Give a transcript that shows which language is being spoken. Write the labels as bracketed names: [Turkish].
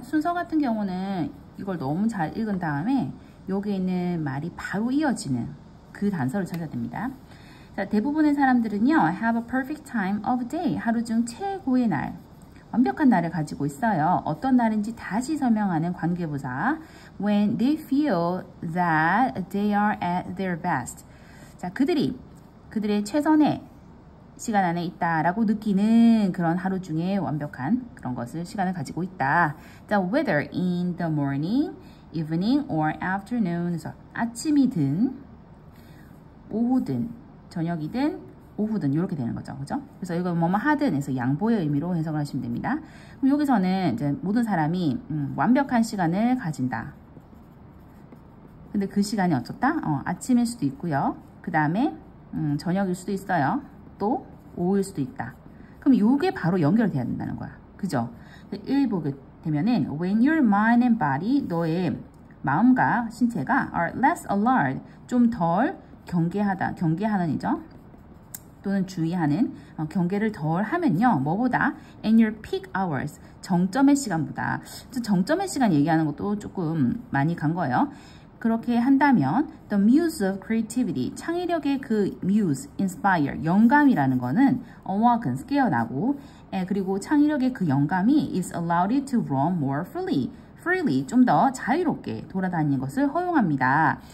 [Korean] 순서 같은 경우는 이걸 너무 잘 읽은 다음에 여기에 있는 말이 바로 이어지는 그 단서를 찾아야 됩니다. 자, 대부분의 사람들은요, [English] have a perfect time of day. [Korean] 하루 중 최고의 날, 완벽한 날을 가지고 있어요. 어떤 날인지 다시 설명하는 관계부사. [English] When they feel that they are at their best. [Korean] 자, 그들의 최선의 시간 안에 있다라고 느끼는 그런 하루 중에 완벽한 그런 것을 시간을 가지고 있다. [English] 자, whether in the morning, evening, or afternoon. [Korean] 그래서 아침이든 오후든 저녁이든 오후든 이렇게 되는 거죠. 그죠? 그래서 이거 뭐뭐 하든 해서 양보의 의미로 해석을 하시면 됩니다. 그럼 여기서는 이제 모든 사람이 완벽한 시간을 가진다. 근데 그 시간이 어떻다? 아침일 수도 있고요. 그 다음에 저녁일 수도 있어요. 또 오후일 수도 있다. 그럼 이게 바로 연결돼야 된다는 거야. 그죠? 1 보게 되면은 [English] when your mind and body, [Korean] 너의 마음과 신체가 [English] are less alert, [Korean] 좀 덜 경계하는 이죠. 또는 주의하는 경계를 덜 하면요. 뭐보다 [English] in your peak hours, [Korean] 정점의 시간보다. 정점의 시간 얘기하는 것도 조금 많이 간 거예요. 그렇게 한다면 [English] the muse of creativity, [Korean] 창의력의 그 muse, inspire, 영감이라는 거는 awaken, 깨어나고 그리고 창의력의 그 영감이 [English] is allowed to roam more freely, [Korean] 좀 더 자유롭게 돌아다니는 것을 허용합니다.